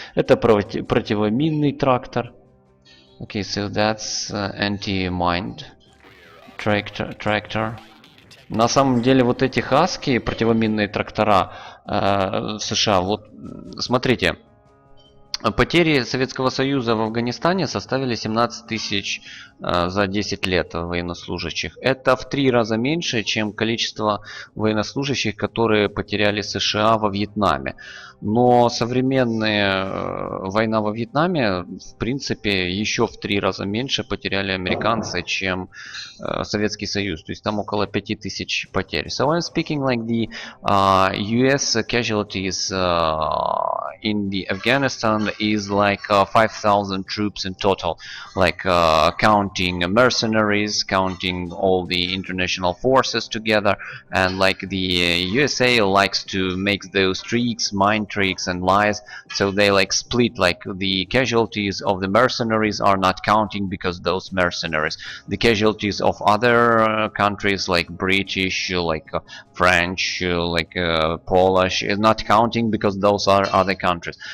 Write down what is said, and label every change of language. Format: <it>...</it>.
<ru>Это противоминный трактор.</ru> <en>Okay, so that's anti-mine tractor.</en> <ru>На самом деле вот эти хаски, противоминные трактора в США, вот смотрите, потери Советского Союза в Афганистане составили 17 тысяч за 10 лет военнослужащих. Это в 3 раза меньше, чем количество военнослужащих, которые потеряли США во Вьетнаме. Но современная война во Вьетнаме, в принципе, еще в 3 раза меньше потеряли американцы, чем Советский Союз. То есть там около 5000 потерь.</ru> <en>So I'm speaking like the US casualties in the Afghanistan is like 5,000 troops in total, like counting mercenaries, counting all the international forces together, and like the USA likes to make those tricks, mind tricks and lies, so they like split, like the casualties of the mercenaries are not counting because those mercenaries, the casualties of other countries like British, like French, like Polish is not counting because those are other countries.</en>